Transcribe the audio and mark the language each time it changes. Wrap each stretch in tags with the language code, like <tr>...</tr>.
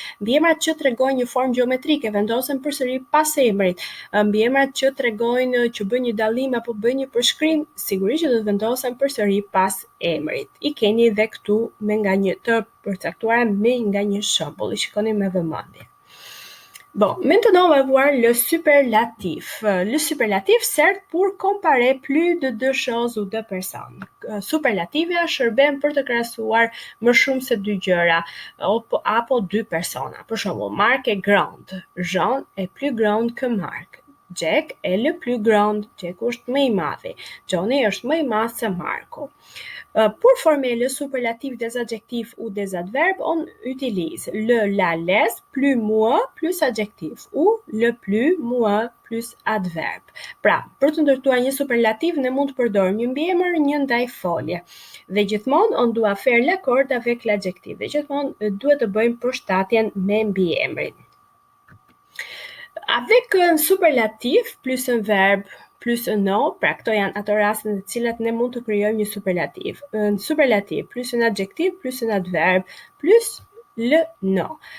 <sq>Mbiemrat që tregojnë një formë gjeometrike vendosen përsëri pas emrit. Mbiemrat që tregojnë që bëjnë një dallim apo bëjnë një përshkrim, sigurisht që do të vendosen përsëri pas emrit. I keni dhe këtu me nga një të përcaktuara me nga një shembull. I shikoni me vëmendje.</sq> <fr>Bon, maintenant on va voir le superlatif. Le superlatif sert pour comparer plus de deux choses ou deux personnes.</fr> <sq>Superlativja shërben për të krahasuar më shumë se dy gjëra apo dy persona. Për shembull,</sq> <fr>Mark est grand. Jean est plus grand que Mark. Jack est le plus grand.</fr> <sq>Jacku është më i madhi. Johnny është më i madh se Marku.</sq> <fr>Pour former le superlatif des adjectifs ou des adverbes, on utilise la, les, plus moi, plus adjectif ou le plus moi plus adverbe.</fr> <sq>Pra, për të ndërtuar një superlatif, ne mund të përdorim një mbiemër, një ndajfolje. Dhe gjithmonë,</sq> <fr>on doit faire l'accord avec l'adjectif.</fr> <sq>Dhe gjithmonë duhet të bëjmë përshtatjen me mbiemrin.</sq> <fr>Avec un superlatif plus un verbe plus un nom,</fr> <sq>pra këto janë ato raste në të cilat ne mund të krijojmë një superlativ.</sq> <fr>Un superlatif plus un adjectif plus un adverbe plus le nom.</fr>